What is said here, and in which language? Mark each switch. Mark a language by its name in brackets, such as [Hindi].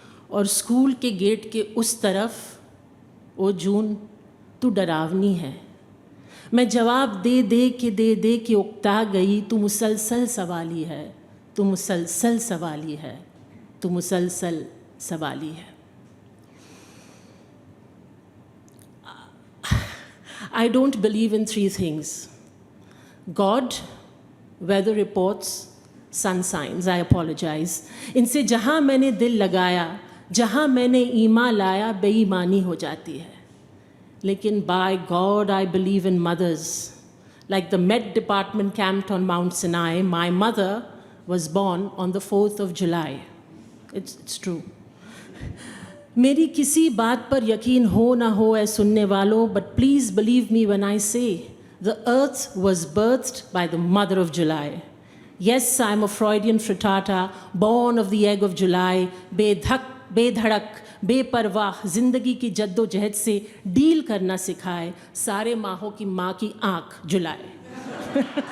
[Hindi] और स्कूल के गेट के उस तरफ ओ जून तू डरावनी है। मैं जवाब दे के उकता गई, तू मुसलसल सवाली है, तू मुसलसल सवाली है, तू मुसलसल सवाली है। [English] I don't believe in three things: God, weather reports, sun signs. I apologize. [Hindi] इनसे जहाँ मैंने दिल लगाया, जहाँ मैंने ईमान लाया, बेईमानी हो जाती है। लेकिन [English] by God, I believe in mothers. Like the Met Department camped on Mount Sinai, my mother was born on the 4th of July. It's true. [Hindi] मेरी किसी बात पर यकीन हो ना हो ऐ सुनने वालों, [English] but please believe me when I say the earth was birthed by the mother of July. Yes, I'm a Freudian frittata, born of the egg of July, [Hindi] बेधड़क बेपरवाह जिंदगी की जद्दोजहद से डील करना सिखाए सारे माहों की माँ की आँख जुलाए।